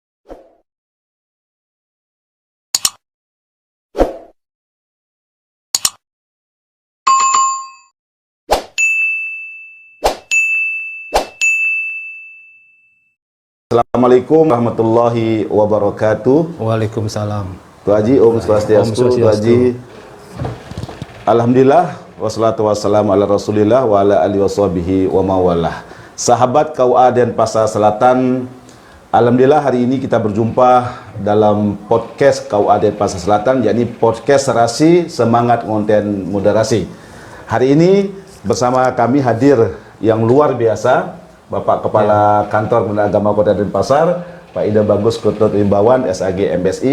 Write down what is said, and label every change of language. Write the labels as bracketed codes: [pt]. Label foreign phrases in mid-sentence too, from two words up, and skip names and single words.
[ar] السلام عليكم ورحمة الله وبركاته. وعليكم السلام. Tu Haji, [ban] Om Swastiastu. [ar] Tu Haji, الحمد لله والصلاة والسلام على رسول الله وعلى آله وصحبه ومن والاه. [id] Sahabat KUA Denpasar Selatan, alhamdulillah hari ini kita berjumpa dalam podcast KUA Denpasar Selatan, yakni podcast Serasi Semangat Ngonten Moderasi. Hari ini bersama kami hadir yang luar biasa, Bapak Kepala Kantor Kementerian Agama Kota Denpasar, Pak Ida Bagus Ketut Imbauan SAG MSI.